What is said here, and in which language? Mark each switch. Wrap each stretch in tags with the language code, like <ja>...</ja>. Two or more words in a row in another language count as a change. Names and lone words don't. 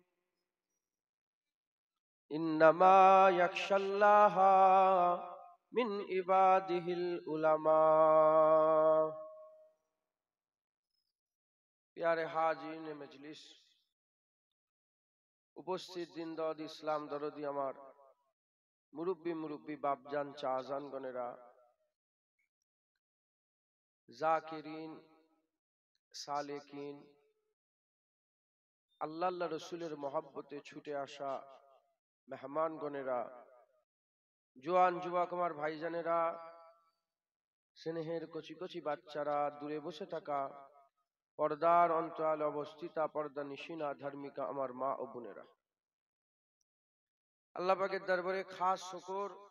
<ar>انما یخشی اللہ من عبادہ العلماء۔</ar> <ur>پیارے حاضرین مجلس،</ur> <bn>উপস্থিত দিনদার ইসলাম দরদি আমার মুরব্বী বাপজান চাচাজান গণেরা, জাকিরিন সালেকিন, আল্লাহ রসুলের মহব্বতে ছুটে আসা মেহমান গণেরা, জোয়ান যুবক আমার ভাইজানেরা, স্নেহের কচি কচি বাচ্চারা, দূরে বসে থাকা পর্দার অন্তরালে অবস্থিতা পর্দা নিশিনা ধার্মিকা আমার মা ও বোনেরা, আল্লাহ পাকের দরবারে খাস শুকর,</bn>